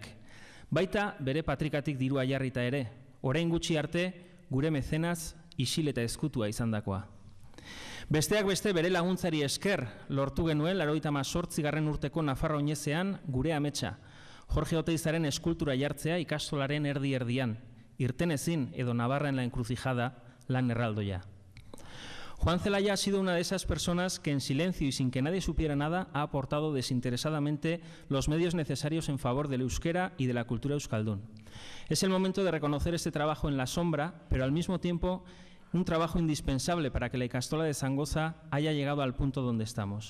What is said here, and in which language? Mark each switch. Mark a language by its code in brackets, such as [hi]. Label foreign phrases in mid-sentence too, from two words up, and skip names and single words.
[eu] Baita bere patrikatik dirua jarrita ere, orain gutxi arte gure mezenaz isil eta ezkutua izandakoa. Besteak beste bere laguntzari esker lortu genuen 98. urteko Nafarroa oinezean gure ametsa, Jorge Oteizaren eskultura jartzea ikastolaren erdi-erdian, Irtenezin edo Navarra en la encrucijada lan erraldoia. [es] Juan Zelaya ha sido una de esas personas que en silencio y sin que nadie supiera nada ha aportado desinteresadamente los medios necesarios en favor del euskera y de la cultura euskaldún. Es el momento de reconocer este trabajo en la sombra, pero al mismo tiempo un trabajo indispensable para que la ikastola de Zangoza haya llegado al punto donde estamos.